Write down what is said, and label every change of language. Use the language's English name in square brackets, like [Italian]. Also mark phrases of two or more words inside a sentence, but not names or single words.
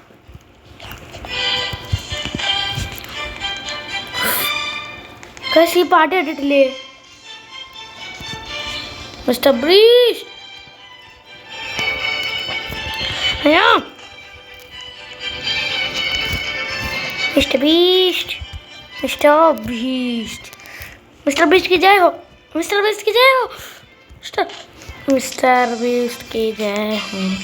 [Malayalam] ഗൈസ് ഈ പാട്ട് കേട്ടിട്ടില്ലേ? മിസ്റ്റർ ബീസ്റ്റ്. അയ്യോ മിസ്റ്റർ ബീസ്റ്റ്, മിസ്റ്റർ ബീസ്റ്റ്, [Hindi] मिस्टर बीस्ट की जय हो, मिस्टर बीस्ट की जय हो, മിസ്റ്റർ ബീസ്റ്റ് की जय हो.